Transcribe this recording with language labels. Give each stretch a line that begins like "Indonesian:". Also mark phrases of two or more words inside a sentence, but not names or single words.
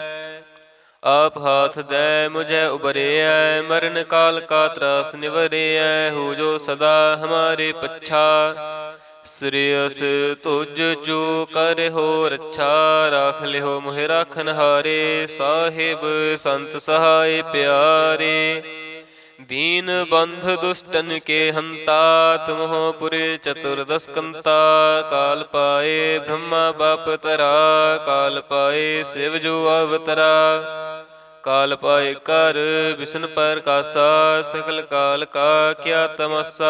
Braj: ਆਪ ਹਾਥ ਦੈ ਮੁਝੈ ਉਬਰਿਐ, ਮਰਨ ਕਾਲ ਕਾ ਤਰਾਸ ਨਿਵਰਿਐ। ਹੋ ਜੋ ਸਦਾ ਹਮਾਰੇ ਪੱਛਾ, ਸ੍ਰੇਯਸ ਤੁਜ ਜੋ ਕਰਿਓ ਰੱਛਾ। ਰਾਖ ਲਿਓ ਮੋਹਿ ਰਾਖਨ ਹਾਰੇ, ਸਾਹਿਬ ਸੰਤ ਸਹਾਇ ਪਿਆਰੇ। दीन बंध दुष्टन के हंता, तुम हो पुरे चतुर्दश कंता। काल पाए ब्रह्मा बाप तरा, काल पाए शिव जो अवतरा। काल पाए कर विष्णु पर कासा, सकल काल का क्या तमस्सा।